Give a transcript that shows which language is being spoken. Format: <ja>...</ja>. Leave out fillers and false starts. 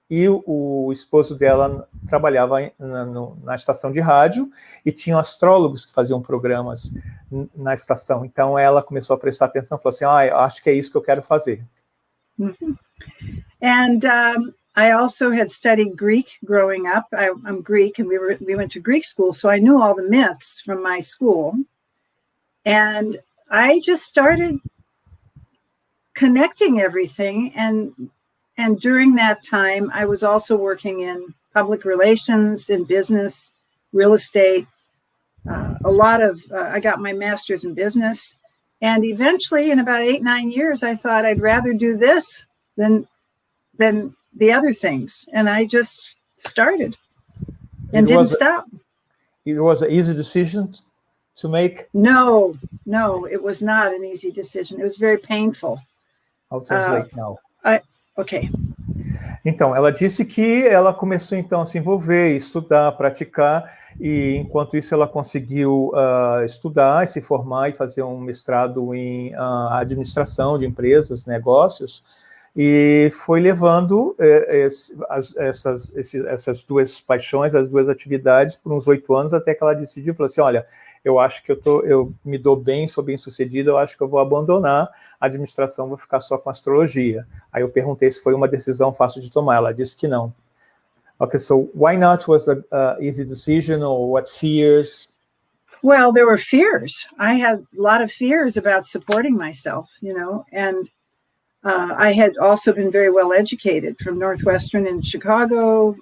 <pt>e o esposo dela trabalhava na estação de rádio e tinham astrólogos que faziam programas na estação. Então ela começou a prestar atenção, falou assim, eu acho que é isso que eu quero fazer. Mm-hmm.</pt> <en>And I also had studied Greek growing up. I'm Greek, and we went to Greek school, so I knew all the myths from my school. And I just started connecting everything, and during that time, I was also working in public relations, in business, real estate, I got my master's in business. And eventually, in about 8-9 years, I thought I'd rather do this than the other things. And I just started and didn't stop. It was an easy decision to make? No, it was not an easy decision. It was very painful. I'll translate now. Okay.</en> <pt>Então, ela disse que ela começou então a se envolver, estudar, praticar, e enquanto isso ela conseguiu estudar e se formar e fazer um mestrado em administração de empresas, negócios, e foi levando essas duas paixões, as duas atividades por uns 8 anos, até que ela decidiu, falou assim, olha, eu acho que eu me dou bem, sou bem sucedido, eu acho que eu vou abandonar a administração, vou ficar só com astrologia. Aí eu perguntei se foi uma decisão fácil de tomar, ela disse que não.</pt> <en>Okay, so why not was an easy decision, or what fears? Well, there were fears. I had a lot of fears about supporting myself, and I had also been very well educated from Northwestern in Chicago.</en>